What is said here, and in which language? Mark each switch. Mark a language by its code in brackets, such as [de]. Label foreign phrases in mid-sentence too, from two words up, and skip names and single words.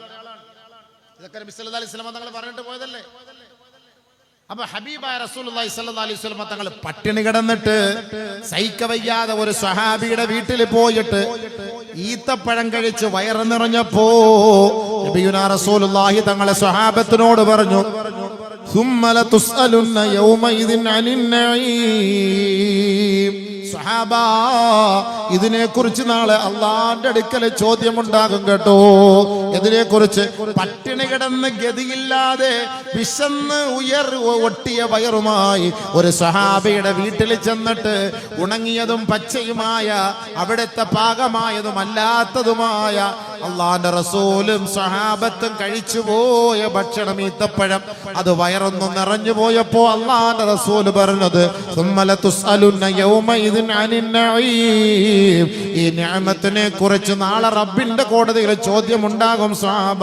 [ml] ഇതൊക്കെ നബി [ar] صلى الله عليه وسلم [ml] തങ്ങൾ പറഞ്ഞിട്ട് പോയതല്ലേ. അപ്പൊ ഹബീബായ [ar] رسول الله صلى الله عليه وسلم [ml] തങ്ങൾ പട്ടിണി കിടന്നിട്ട് സഹിക്കവയ്യാതെ ഒരു സ്വഹാബിയുടെ വീട്ടിൽ പോയിട്ട് ഈത്തപ്പഴം കഴിച്ച് വയറ് നിറഞ്ഞപ്പോ [ar] نبينا رسول الله [ml] തങ്ങളെ സ്വഹാബത്തിനോട് പറഞ്ഞു, [ar] ثم لتسألن يومئذ عن النعيم. [ml] സഹാബ, ഇതിനെ കുറിച്ച് നാളെ അള്ളാന്റെ അടുക്കൽ ചോദ്യമുണ്ടാകും കേട്ടോ. ഇതിനെ കുറിച്ച് പട്ടിണി കിടന്ന് ഗതിയില്ലാതെ വിശന്ന് ഒട്ടിയ വയറുമായി ഒരു സഹാബിയുടെ വീട്ടിൽ ചെന്നിട്ട് ഉണങ്ങിയതും പച്ചയുമായ അവിടുത്തെ പാകമായതും അല്ലാത്തതുമായ അള്ളാന്റെ റസൂലും സഹാബത്തും കഴിച്ചുപോയ ഭക്ഷണം ഈത്തപ്പഴം, അത് വയറൊന്നും നിറഞ്ഞു പോയപ്പോ അള്ളാന്റെ റസൂല് പറഞ്ഞത്, ഈ നിഅമത്തിനെ കുറിച്ച് നാളെ റബ്ബിന്റെ കോടതിയിൽ ചോദ്യമുണ്ടാകും സ്വഹാബ.